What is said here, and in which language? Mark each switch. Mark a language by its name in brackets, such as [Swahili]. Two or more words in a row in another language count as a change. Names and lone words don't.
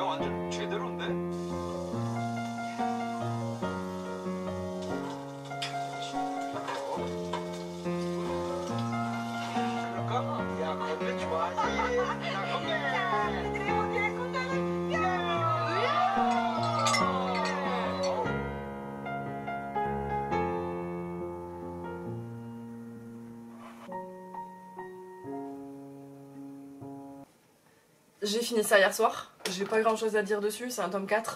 [Korean] 완전 제대로인데? 그럴까? 야, 건배 좋아하지? 야, 건배! [French] J'ai fini ça hier soir, j'ai pas grand chose à dire dessus, c'est un tome 4.